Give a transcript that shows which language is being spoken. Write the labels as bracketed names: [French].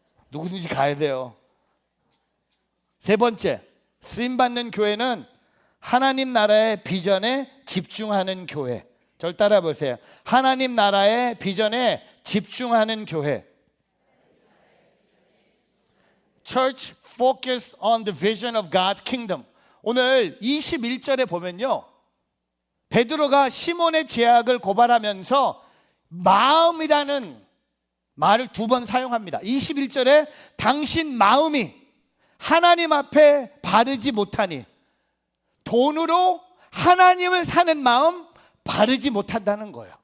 [Korean] 누구든지 가야 돼요. 세 번째, 쓰임받는 교회는 하나님 나라의 비전에 집중하는 교회. 저를 따라 보세요. 하나님 나라의 비전에 집중하는 교회. [English] Church focus on the vision of God's kingdom. [Korean] 오늘 21절에 보면요, 베드로가 시몬의 죄악을 고발하면서 마음이라는 말을 2번 사용합니다. 21절에 당신 마음이 하나님 앞에 바르지 못하니, 돈으로 하나님을 사는 마음 바르지 못한다는 거예요.